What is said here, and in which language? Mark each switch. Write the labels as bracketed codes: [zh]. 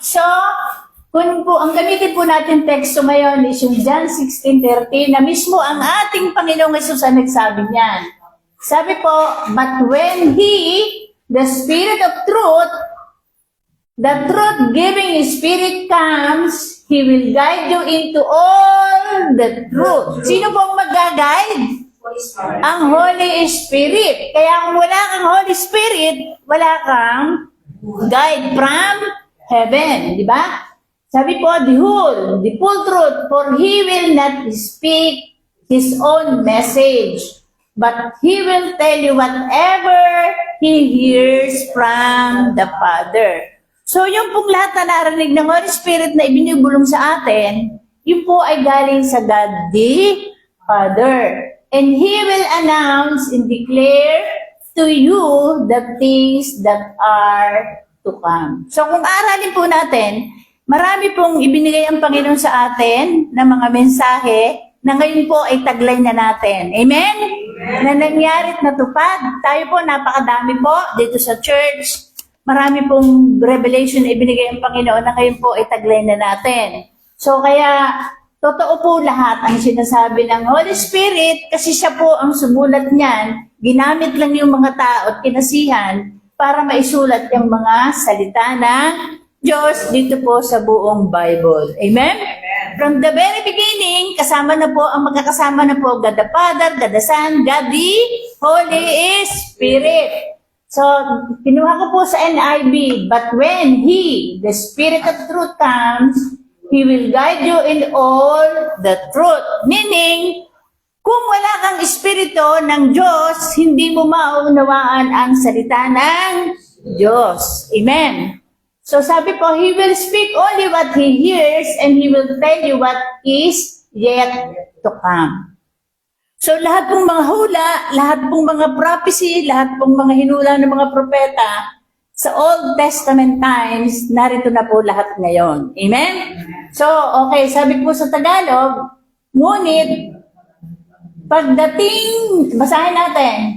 [tl] So, kung po, ang gamitin po natin teksto ngayon is yung John 16:13 na mismo ang ating Panginoong Hesus ang nagsabi niyan. Sabi po, [en] but when He, the Spirit of truth, the truth-giving Spirit comes, He will guide you into all the truth. [tl] Sino pong mag-guide? Ang Holy Spirit. Kaya kung wala kang Holy Spirit, wala kang guide from heaven. Di ba? Sabi po, [en] the full truth, for He will not speak His own message, but He will tell you whatever He hears from the Father. [tl] So, yung pong lahat na narinig ng Holy Spirit na ibinibulong sa atin, yun po ay galing sa God the Father. [en] And He will announce and declare to you the things that are to come. [tl] So, kung aralin po natin, marami pong ibinigay ang Panginoon sa atin na mga mensahe na ngayon po ay taglay na natin. Amen? Na nangyari at natupad. Tayo po, napakadami po dito sa church. Marami pong revelation na ibinigay ang Panginoon na ngayon po ay taglay na natin. So kaya, totoo po lahat ang sinasabi ng Holy Spirit kasi siya po ang sumulat niyan. Ginamit lang yung mga tao at kinasihan para maisulat yung mga salita ng Diyos dito po sa buong Bible. [en] Amen? From the very beginning, [tl] kasama na po, ang magkakasama na po, [en] God the Father, God the Son, God the Holy Spirit. So, [tl] kinuha ko po sa NIV, [en] but when He, the Spirit of truth comes, He will guide you in all the truth. [tl] Meaning, kung wala kang Espiritu ng Diyos, hindi mo maunawaan ang salita ng Diyos. Amen? So sabi po, [en] He will speak only what He hears and He will tell you what is yet to come. [tl] So lahat pong mga hula, lahat pong mga prophecy, lahat pong mga hinula ng mga propeta, sa Old Testament times, narito na po lahat ngayon. Amen? So, okay, sabi po sa Tagalog, ngunit, pagdating, basahin natin.